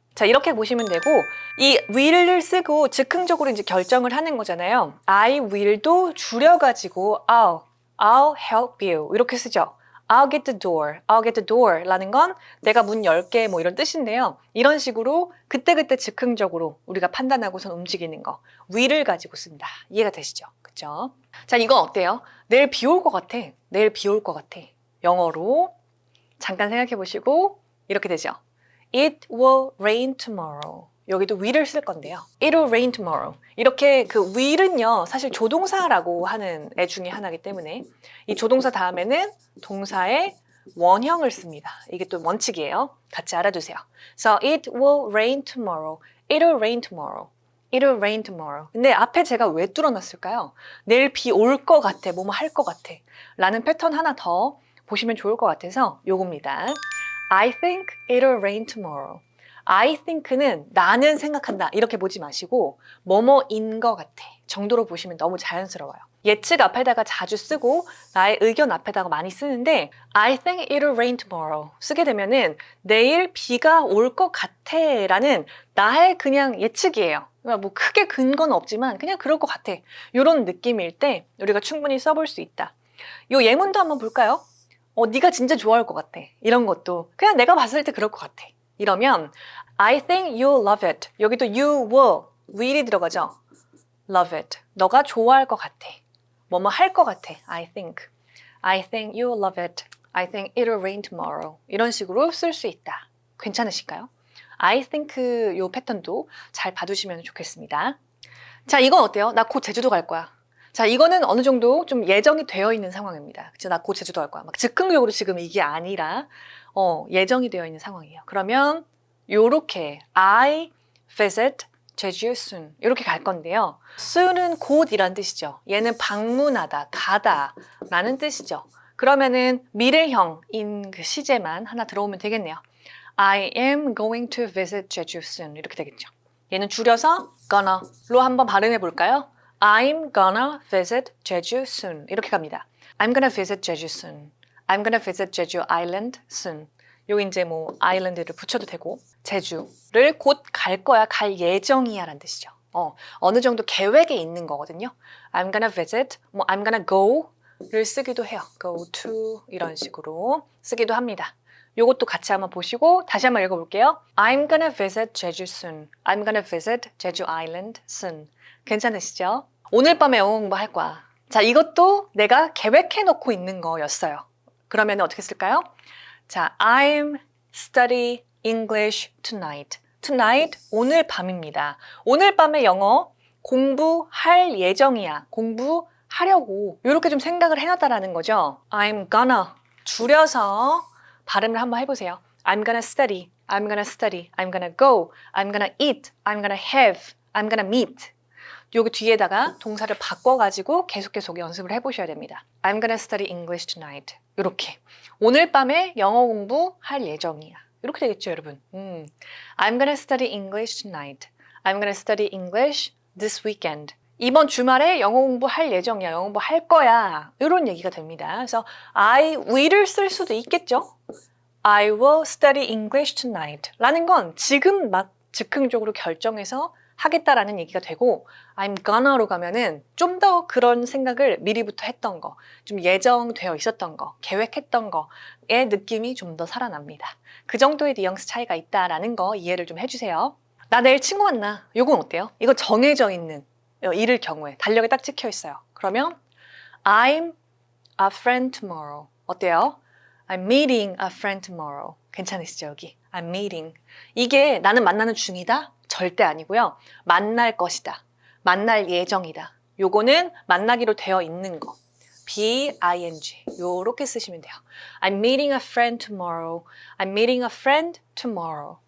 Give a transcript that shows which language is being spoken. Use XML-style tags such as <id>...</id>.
<ko>자, 이렇게 보시면 되고 이 will을 쓰고 즉흥적으로 이제 결정을 하는 거잖아요. I will도 줄여가지고</ko> <en>I'll help you</en> <ko>이렇게 쓰죠.</ko> <en>I'll get the door</en> <ko>라는 건 내가 문 열게 뭐 이런 뜻인데요. 이런 식으로 그때그때 즉흥적으로 우리가 판단하고선 움직이는 거 will을 가지고 쓴다. 이해가 되시죠? 그쵸? 자, 이건 어때요? 내일 비 올 것 같아. 영어로 잠깐 생각해 보시고 이렇게 되죠.</ko> <en>It will rain tomorrow.</en> <ko>여기도 will을 쓸 건데요.</ko> <en>It will rain tomorrow.</en> <ko>이렇게 그 will은요, 사실 조동사라고 하는 애 중에 하나이기 때문에 이 조동사 다음에는 동사의 원형을 씁니다. 이게 또 원칙이에요. 같이 알아두세요.</ko> <en>So it will rain tomorrow. It will rain tomorrow. It will rain tomorrow.</en> <ko>근데 앞에 제가 왜 뚫어놨을까요? 내일 비 올 것 같아. 뭐뭐 할 것 같아. 라는 패턴 하나 더 보시면 좋을 것 같아서 요겁니다.</ko> <en>I think it will rain tomorrow.</en> <ko>I think는 나는 생각한다 이렇게 보지 마시고 뭐뭐인 것 같아 정도로 보시면 너무 자연스러워요. 예측 앞에다가 자주 쓰고 나의 의견 앞에다가 많이 쓰는데</ko> <en>I think it will rain tomorrow</en> <ko>쓰게 되면은 내일 비가 올 것 같아 라는 나의 그냥 예측이에요. 뭐 크게 근거는 없지만 그냥 그럴 것 같아 이런 느낌일 때 우리가 충분히 써볼 수 있다. 이 예문도 한번 볼까요? 네가 진짜 좋아할 것 같아. 이런 것도 그냥 내가 봤을 때 그럴 것 같아.</ko> <en>이러면 I think you'll love it.</en> <ko>여기도 you will이 들어가죠. Love it. 너가 좋아할 것 같아. 뭐뭐 할 것 같아.</ko> <en>I think you'll love it. I think it will rain tomorrow.</en> <ko>이런 식으로 쓸 수 있다. 괜찮으실까요? I think 요 패턴도 잘 봐두시면 좋겠습니다. 자, 이건 어때요? 나 곧 제주도 갈 거야. 자, 이거는 어느 정도 좀 예정이 되어 있는 상황입니다. 그치? 나 곧 제주도 갈 거야. 막 즉흥적으로 지금 이게 아니라 예정이 되어 있는 상황이에요. 그러면 요렇게</ko> <en>I visit 제주 soon</en> <ko>이렇게 갈 건데요. soon은 곧이란 뜻이죠. 얘는 방문하다, 가다 라는 뜻이죠. 그러면은 미래형인 그 시제만 하나 들어오면 되겠네요.</ko> <en>I am going to visit 제주 soon</en> <ko>이렇게 되겠죠. 얘는 줄여서 gonna로 한번 발음해 볼까요?</ko> <en>I'm gonna visit 제주 soon 이렇게 갑니다. I'm gonna visit 제주 soon. I'm gonna visit 제주 island soon.</en> <ko>요 이제 뭐 아일랜드를 붙여도 되고 제주를 곧 갈 거야, 갈 예정이야 라는 뜻이죠. 어느 정도 계획에 있는 거거든요.</ko> <en>I'm gonna visit,</en> <ko>뭐 I'm gonna go를 쓰기도 해요. go to 이런 식으로 쓰기도 합니다. 요것도 같이 한번 보시고 다시 한번 읽어볼게요.</ko> <en>I'm gonna visit 제주 soon. I'm gonna visit 제주 island soon.</en> <ko>괜찮으시죠? 오늘 밤에 영어 공부할 거야. 자, 이것도 내가 계획해 놓고 있는 거였어요. 그러면 어떻게 쓸까요?</ko> <en>자, I'm study English tonight.</en> <ko>Tonight, 오늘 밤입니다. 오늘 밤에 영어 공부할 예정이야. 공부하려고 이렇게 좀 생각을 해놨다라는 거죠. I'm gonna 줄여서 발음을 한번 해보세요.</ko> <en>I'm gonna study. I'm gonna study. I'm gonna go. I'm gonna eat. I'm gonna have. I'm gonna meet.</en> <ko>여기 뒤에다가 동사를 바꿔가지고 계속 연습을 해보셔야 됩니다.</ko> <en>I'm gonna study English tonight.</en> <ko>이렇게. 오늘 밤에 영어 공부할 예정이야. 이렇게 되겠죠, 여러분?</ko> <en>I'm gonna study English tonight. I'm gonna study English this weekend.</en> <ko>이번 주말에 영어 공부할 예정이야. 영어 공부할 거야. 이런 얘기가 됩니다. 그래서 I will을 쓸 수도 있겠죠?</ko> <en>I will study English tonight.</en> <ko>라는 건 지금 막 즉흥적으로 결정해서 하겠다라는 얘기가 되고</ko> <en>I'm gonna</en> <ko>로 가면은 좀 더 그런 생각을 미리부터 했던 거, 좀 예정되어 있었던 거, 계획했던 거의 느낌이 좀 더 살아납니다. 그 정도의 뉘앙스 차이가 있다라는 거 이해를 좀 해주세요. 나 내일 친구 만나. 요건 어때요? 이거 정해져 있는 일일 경우에 달력에 딱 찍혀 있어요.</ko> <en>그러면 I'm a friend tomorrow.</en> <ko>어때요?</ko> <en>I'm meeting a friend tomorrow.</en> <ko>괜찮으시죠, 여기? I'm meeting. 이게 나는 만나는 중이다? 절대 아니고요. 만날 것이다. 만날 예정이다. 요거는 만나기로 되어 있는 거. B-I-N-G. 요렇게 쓰시면 돼요.</ko> <en>I'm meeting a friend tomorrow. I'm meeting a friend tomorrow.</en>